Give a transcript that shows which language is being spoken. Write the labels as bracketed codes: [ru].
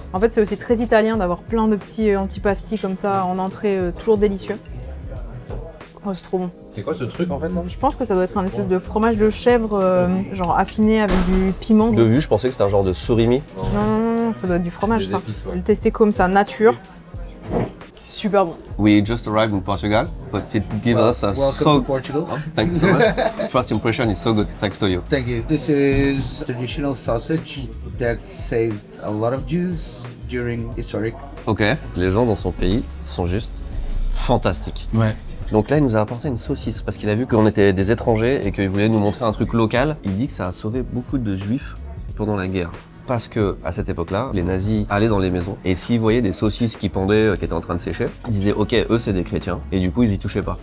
[fr] En fait, c'est aussi très italien d'avoir plein de petits antipastis comme ça en entrée, toujours délicieux. Oh, c'est trop bon. C'est quoi ce truc en fait, non? Je pense que ça doit être un espèce de fromage de chèvre, genre affiné avec du piment. De vue, je pensais que c'était un genre de surimi. Non, ça doit être du fromage Des ça. épices, ouais. Je vais le tester comme ça, nature. Super bon. [en] We just arrived in Portugal, but it gives us a Welcome so... to Portugal. Thank you so much. First impression is so good, thanks to you. Thank you. This is traditional sausage that saved a lot of Jews during historic. Ok. [fr] Les gens dans son pays sont juste fantastiques. Ouais. Donc là, il nous a apporté une saucisse parce qu'il a vu qu'on était des étrangers et qu'il voulait nous montrer un truc local. Il dit que ça a sauvé beaucoup de juifs pendant la guerre. Parce que à cette époque-là, les nazis allaient dans les maisons et s'ils voyaient des saucisses qui pendaient, qui étaient en train de sécher, ils disaient ok, eux c'est des chrétiens et du coup ils y touchaient pas.